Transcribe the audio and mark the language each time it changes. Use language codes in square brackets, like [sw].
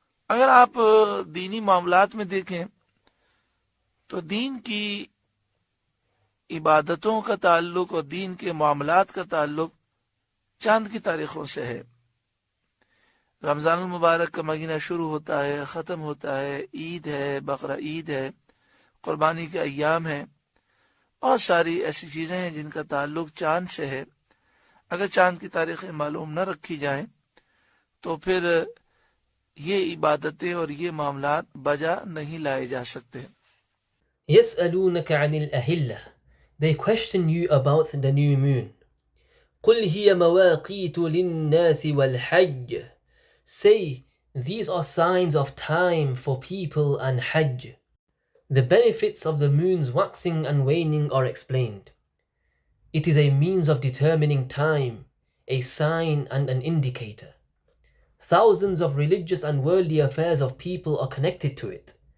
[ur] اگر آپ دینی معاملات میں دیکھیں تو دین کی عبادتوں کا تعلق اور دین کے معاملات کا تعلق چاند کی تاریخوں سے ہے۔ رمضان المبارک کا مہینہ شروع ہوتا ہے، ختم ہوتا ہے، عید ہے، بقرہ عید ہے، قربانی کے ایام ہیں، اور ساری ایسی چیزیں ہیں جن کا تعلق چاند سے ہے۔ اگر چاند کی تاریخیں معلوم نہ رکھی جائیں تو پھر یہ عبادتیں اور یہ معاملات بجا نہیں لائے جا سکتے۔ [ar] يسألونك عن الأهلة. [en] They question you about the new moon. [ar] قل هي مواقيت للناس والحج. [en] Say, these are signs of time for people and Hajj. The benefits of the moon's waxing and waning are explained. It is a means of determining time, a sign and an indicator. Thousands of religious and worldly affairs of people are connected to it.